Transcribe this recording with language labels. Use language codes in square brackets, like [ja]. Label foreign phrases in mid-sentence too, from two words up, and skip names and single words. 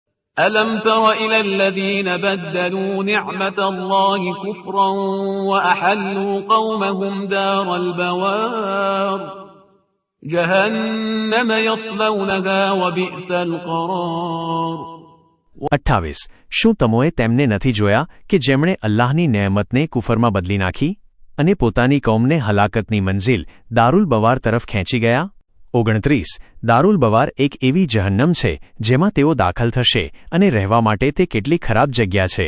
[ar] ألم تر إلى الذين بدلوا نعمة الله كفرا وأحلوا قومهم دار البوار جهنم يصلونها وبئس القرار [gu] 28 શું તમોએ તેમને નથી જોયા કે જેમણે અલ્લાહની નેમતને કુફરમાં બદલી નાખી અને પોતાની કૌમને હલાકતની મંઝિલ દારુલ બવાર તરફ ખેંચી ગયા? 29 દારુલ બવાર એક એવી જહન્નમ છે જેમાં તેઓ દાખલ થશે અને રહેવા માટે તે કેટલી ખરાબ જગ્યા છે.